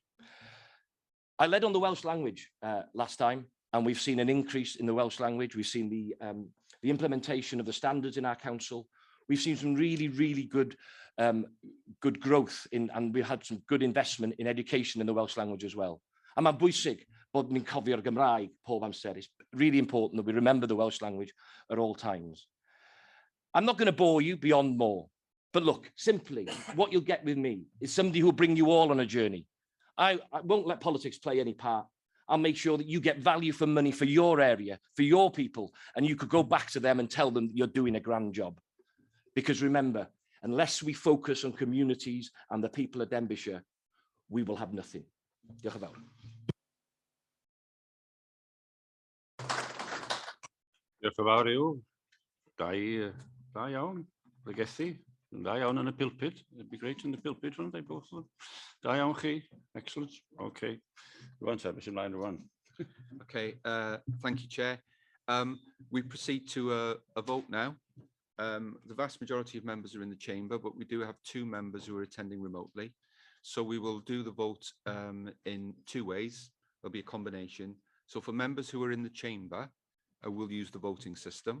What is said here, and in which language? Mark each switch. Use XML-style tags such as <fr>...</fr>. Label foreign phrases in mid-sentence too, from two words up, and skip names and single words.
<en>I led on the Welsh language last time, and we've seen an increase in the Welsh language. We've seen the implementation of the standards in our council. We've seen some really, really good growth and we've had some good investment in education in the Welsh language as well.</en> <cy>A mae'n bwysig bod ni'n cofio'r Gymraeg pob amser.</cy> <en>It's really important that we remember the Welsh language at all times. I'm not going to bore you beyond more, but look, simply what you'll get with me is somebody who'll bring you all on a journey. I won't let politics play any part. I'll make sure that you get value for money for your area, for your people, and you could go back to them and tell them you're doing a grand job. Because remember, unless we focus on communities and the people of Denbighshire, we will have nothing.</en> <cy>Diolch yn fawr. Diolch yn fawr i'w. Da iawn. Legethu. Da iawn yn y pulpit.</cy> <en>It'd be great in the pulpit, wouldn't they, both of them?</en> <cy>Da iawn chi.</cy> <en>Excellent. Okay.</en> <cy>Rwan, sir,</cy> <en>Mr. Line one. Okay, thank you, Chair. We proceed to a vote now. The vast majority of members are in the chamber, but we do have 2 members who are attending remotely. So we will do the vote in 2 ways. There'll be a combination. So for members who are in the chamber, we'll use the voting system.</en>